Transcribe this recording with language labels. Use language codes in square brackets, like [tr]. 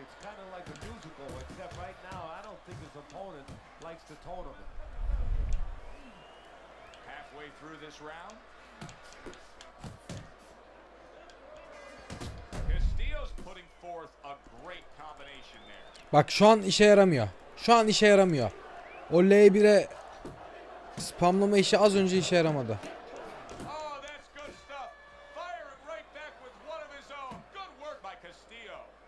[en] It's kind of like a musical, except right now I don't think his opponent likes the tone of it. Halfway through this round. Castillo's putting forth a great combination there. [tr] Bak şu an işe yaramıyor. Şu an işe yaramıyor. O L1'e spamlama işi az önce işe yaramadı. [en] Oh, that's good stuff. Firing right back with one of his own. Good work by Castillo.